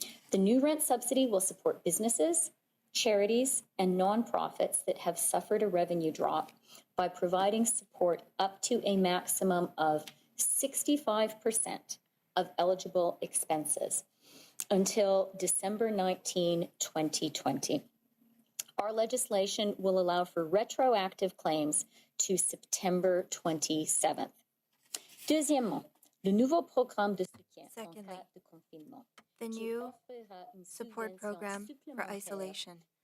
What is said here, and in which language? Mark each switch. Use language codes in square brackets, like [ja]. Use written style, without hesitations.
[en] The new rent subsidy will support businesses, charities, and nonprofits that have suffered a revenue drop by providing support up to a maximum of 65% of eligible expenses until December 19, 2020. Our legislation will allow for retroactive claims to September 27th. [fr] Deuxièmement, le nouveau programme de soutien en cas de confinement. [en] The new support program for isolation.